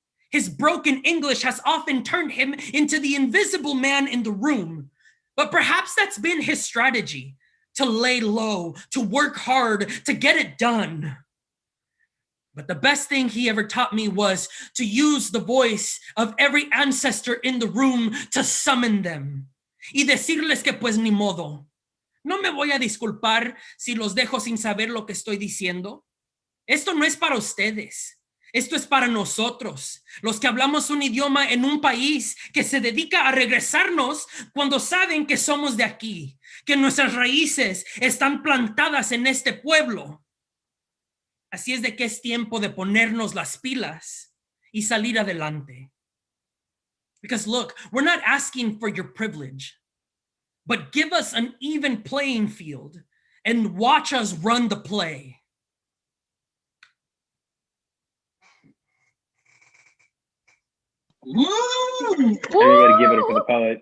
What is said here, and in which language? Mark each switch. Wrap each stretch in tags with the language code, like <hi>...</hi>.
<en>His broken English has often turned him into the invisible man in the room. But perhaps that's been his strategy, to lay low, to work hard, to get it done. But the best thing he ever taught me was to use the voice of every ancestor in the room to summon them.</en> <es>Y decirles que pues ni modo. No me voy a disculpar si los dejo sin saber lo que estoy diciendo. Esto no es para ustedes. Esto es para nosotros, los que hablamos un idioma en un país que se dedica a regresarnos cuando saben que somos de aquí, que nuestras raíces están plantadas en este pueblo. Así es de que es tiempo de ponernos las pilas y salir adelante.</es> <en>Because look, we're not asking for your privilege, but give us an even playing field and watch us run the play. Everybody give it up for the poet.</en>